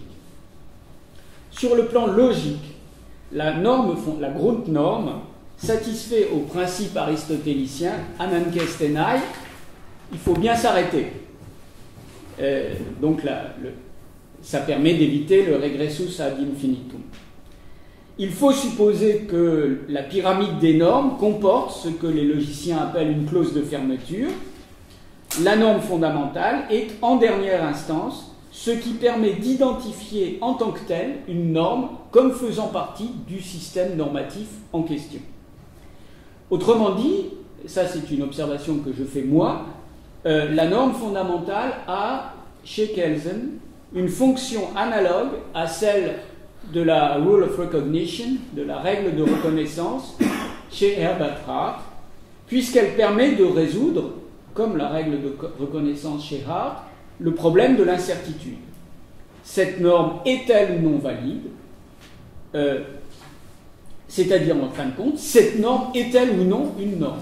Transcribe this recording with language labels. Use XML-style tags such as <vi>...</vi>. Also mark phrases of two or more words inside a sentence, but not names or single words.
<fr>Sur le plan logique, la Grundnorm satisfait au principe aristotélicien Anankestenai, il faut bien s'arrêter. Donc ça permet d'éviter le</fr> <la>regressus ad infinitum.</la> <fr>Il faut supposer que la pyramide des normes comporte ce que les logiciens appellent une clause de fermeture. La norme fondamentale est, en dernière instance, ce qui permet d'identifier en tant que telle une norme comme faisant partie du système normatif en question. Autrement dit, ça c'est une observation que je fais moi, la norme fondamentale a, chez Kelsen, une fonction analogue à celle de la</fr> <en>rule of recognition,</en> <fr>de la règle de reconnaissance, chez Herbert Hart, puisqu'elle permet de résoudre, comme la règle de reconnaissance chez Hart, le problème de l'incertitude. Cette norme est-elle ou non valide ? C'est-à-dire, en fin de compte, cette norme est-elle ou non une norme ?</fr>